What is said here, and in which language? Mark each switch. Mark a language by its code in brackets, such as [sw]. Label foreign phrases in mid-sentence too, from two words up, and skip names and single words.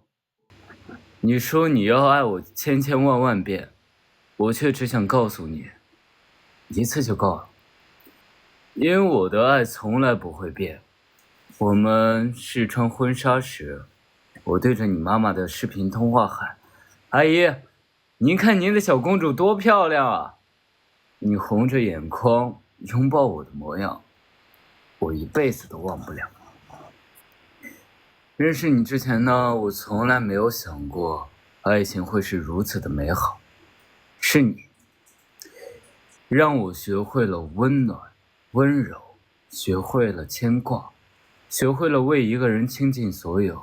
[zh] 你說你要愛我千千萬萬遍，我卻只想告訴你，一次就夠了。因為我的愛從來不會變。我們試穿婚紗時， 我對着你媽媽的視頻通話喊：“阿姨，您看您的小公主多漂亮啊！” 你红着眼眶擁抱我的模樣，我一輩子都忘不了。認識你之前呢，我從來沒有想過愛情會是如此的美好。是你讓我學會了溫暖、溫柔，學會了牽掛，學會了為一個人傾盡所有。